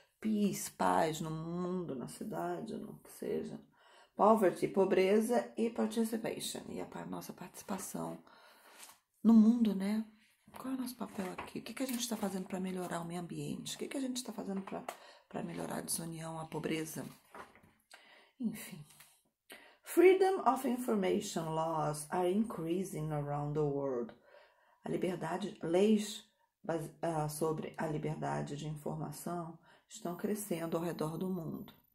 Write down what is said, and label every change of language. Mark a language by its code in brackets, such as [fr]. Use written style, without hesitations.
[pt] Peace, paz no mundo, na cidade, no que seja. Poverty, pobreza e participation. E a nossa participação no mundo, né? Qual é o nosso papel aqui? O que a gente está fazendo para melhorar o meio ambiente? O que a gente está fazendo para melhorar a desunião, a pobreza? Enfim. [en] Freedom of information laws are increasing around the world. [pt] Leis sobre a liberdade de informação estão crescendo ao redor do mundo.